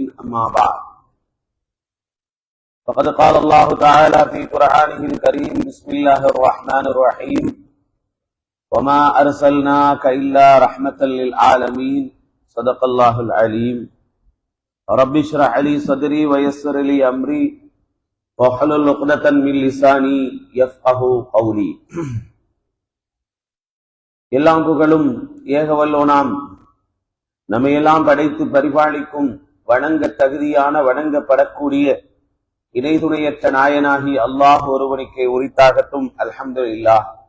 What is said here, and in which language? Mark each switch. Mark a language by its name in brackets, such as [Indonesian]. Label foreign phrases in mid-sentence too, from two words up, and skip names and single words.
[Arabic] أما بعد، فقد قال الله تعالى في قرآنه الكريم: بسم الله الرحمن الرحيم: وما أرسلناك إلا رحمة للعالمين. صدق الله العليم. رب اشرح لي صدري ويسر لي أمري واحلل عقدة من لساني يفقهوا قولي. [Tamil] எல்லாம் புகழும் ஏகவல்லோனாம் நம்மையெல்லாம் படைத்து பரிபாலிக்கும் வணங்க தகுதியான வணங்கப்படக்கூடிய இணைதுணையற்ற நாயனாகி அல்லாஹ் ஒருவனுக்கே உரித்தாகட்டும். அல்ஹம்துலில்லாஹ்.